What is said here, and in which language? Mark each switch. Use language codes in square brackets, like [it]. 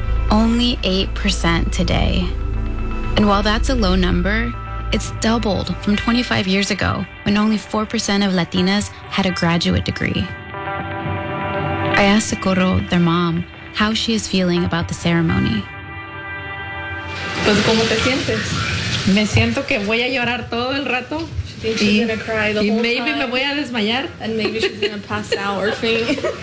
[en] Only 8% today. And while that's a low number, it's doubled from 25 years ago when only 4% of Latinas had a graduate degree. I asked Socorro, their mom, how she is feeling about the ceremony. [es] Pues, ¿cómo te sientes? Me siento que voy a llorar todo el rato. [en] She thinks she's gonna cry the whole And maybe she's gonna pass out or faint.